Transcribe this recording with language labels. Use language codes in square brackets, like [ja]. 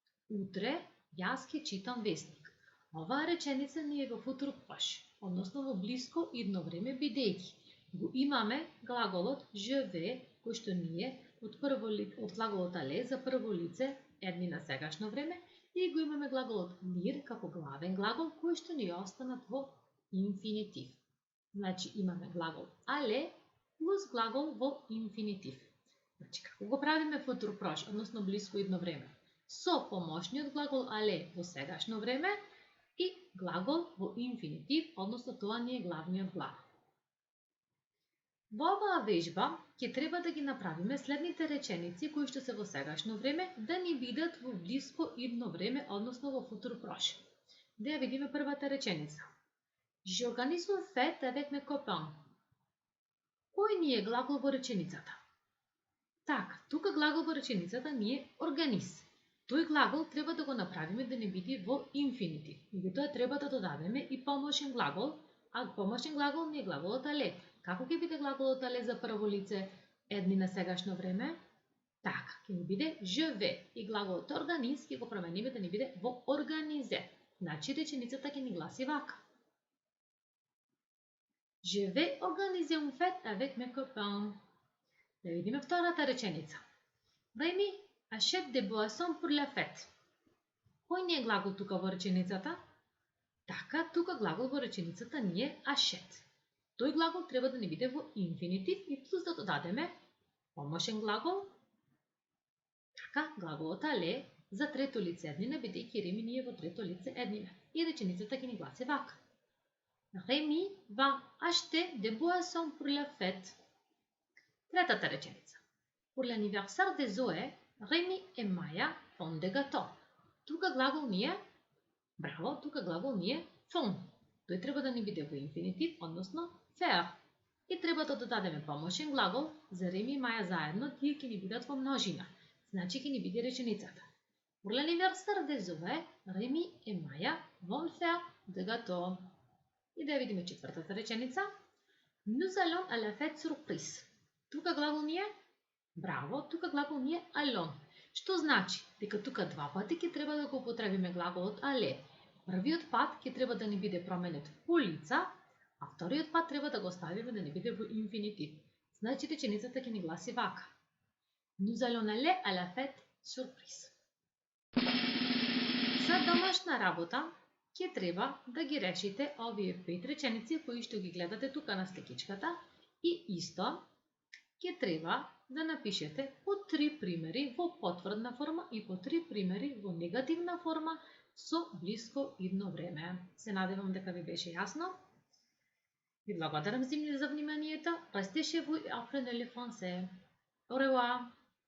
[mk] Утре, јас ќе читам весник. Оваа реченица ни е во футур прош, односно во блиско идно време, бидејќи го имаме глаголот [fr] je vais, [mk] кој што ни е од глаголот але за прво лице едни на сегашно време, и го имаме глаголот lire како главен глагол, кој што ни е останат во инфинитив. Значи имаме глагол але плюс глагол во инфинитив. Значи како го правиме футур прош, односно блиско идно време? Со помошниот глагол але во сегашно време и глагол во инфинитив, односно тоа ни е главниот глагол. Во оваа вежба ќе треба да ги направиме следните реченици кои што се во сегашно време да ни бидат во блиско идно време, односно во футур прош. Да ја видиме првата реченица. [fr] J'organise une fête avec mes copains. [mk] Кој ни е глагол во реченицата? Така, тука глагол во реченицата ни е организ. Тој глагол треба да го направиме да не биде во инфинитив. Меѓутоа треба да додадеме и помошен глагол, а помошен глагол ни е глаголот але. Како ќе биде глаголот але за прво лице едни на сегашно време? Така, ќе ни биде je vais и глаголот организ ќе го промениме да ни биде во организе. Значи реченицата ќе ни гласи вака. [fr] Je vais organiser une fête avec mes copains. [mk] Да видиме втората реченица. [fr] Rémi achète des boissons pour la fête. [mk] Кој ни е глагол тука во реченицата? Така, тука глагол во реченицата ни е achète. Тој глагол треба да ни биде во инфинитив и плюс да додадеме помошен глагол. Така, глаголот але за трето лице еднина, бидејќи Реми ни е во трето лице еднина. И реченицата ќе ни гласи вака. [fr] Rémi va acheter des boissons pour la fête. [mk] Третата реченица. [fr] Pour l'anniversaire de Zoé, Rémi et Maya font des gâteaux. [mk] Тука глагол ни е, браво, тука глагол ни е font. Тој треба да ни биде во инфинитив, односно faire. И треба да додадеме помошен глагол за Реми и Маја заедно, тие ќе ни бидат во множина. Значи ќе ни биде реченицата. [fr] Pour l'anniversaire de Zoé, Rémi et Maya vont faire des gâteaux. [mk] И да ја видиме четвртата реченица. [fr] Nous allons à la fête surprise. [mk] Тука глагол ни е браво, тука глагол ни е allons. Што значи? Дека тука два пати ќе треба да го употребиме глаголот але. Првиот пат ќе треба да ни биде променет по лица, а вториот пат треба да го оставиме да ни биде во инфинитив. Значи реченицата ќе ни гласи вака. [fr] Nous allons aller à la fête surprise. [mk] За домашна работа ќе треба да ги решите овие 5 реченици кои што ги гледате тука на сликичката и исто ќе треба да напишете по 3 примери во потврдна форма и по 3 примери во негативна форма со блиско идно време. Се надевам дека ви беше јасно. Ви благодарам за вниманието. [fr] Restez chez vous et apprenez le français. Au revoir.